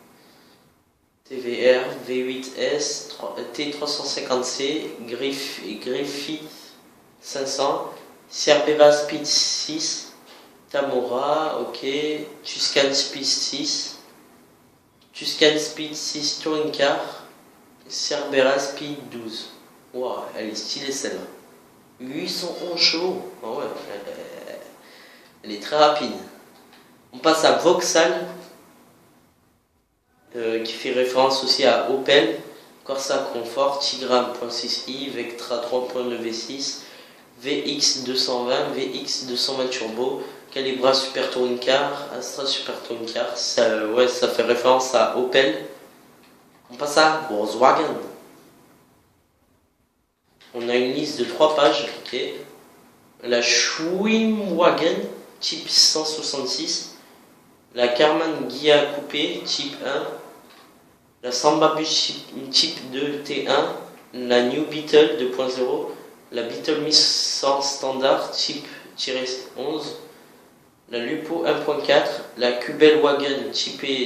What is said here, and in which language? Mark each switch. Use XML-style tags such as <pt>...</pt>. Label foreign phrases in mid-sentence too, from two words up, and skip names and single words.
<fr>TVR V8S T350C Griffith 500, Cerbera Speed 6, Tamora, ok. Tuscan Speed 6, Tuscan Speed 6 Touring Car, Cerbera Speed 12. Wow, elle est stylée celle-là. 811 chevaux. Oh ouais, elle est très rapide. On passe à Vauxhall, qui fait référence aussi à Opel, Corsa Comfort, Tigra 1.6i, Vectra 3.9 V6, VX220, VX220 Turbo, Calibra Super Touring Car, Astra Super Touring Car. Ça fait référence à Opel. On passe à Volkswagen. On a une liste de 3 pages, ok. La Schwimwagen type 166, la Karmann Ghia Coupé type 1, la Samba Bus type 2 T1, la New Beetle 2.0, la Beetle 1100 standard type 11, la Lupo 1.4, la Kubelwagen type</fr>